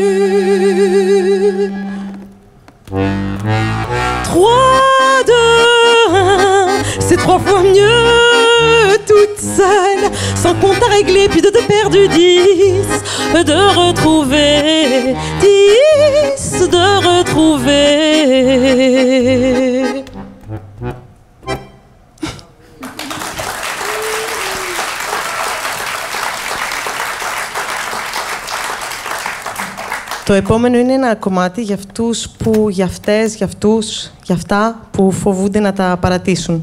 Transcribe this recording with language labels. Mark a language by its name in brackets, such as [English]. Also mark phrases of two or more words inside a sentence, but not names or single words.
[French] 3, 2, 1, c'est 3 fois mieux toute seule, sans compte à régler, puis de te perdre 10, de retrouver 10, de retrouver. [Greek] Το επόμενο είναι ένα κομμάτι για αυτούς που, για αυτές, για αυτούς, για αυτά που φοβούνται να τα παρατήσουν.